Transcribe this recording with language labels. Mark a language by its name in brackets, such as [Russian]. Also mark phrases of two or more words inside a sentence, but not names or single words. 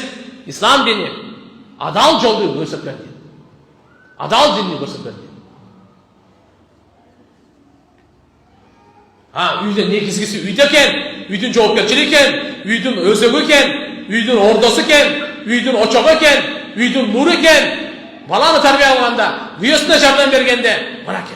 [Kyrgyz] İslam dini adal joldu görsetкен din. Adal dinni görsetкен din. Үйдө негизгиси үйдө экен, үйдүн жоопкерчилиги экен, үйдүн өзөгү экен, үйдүн ордосу экен, үйдүн очогу экен, үйдүн нуру экен. Баланы тарбия кылганда, күйөөсүнө жардам бергенде, мына экен.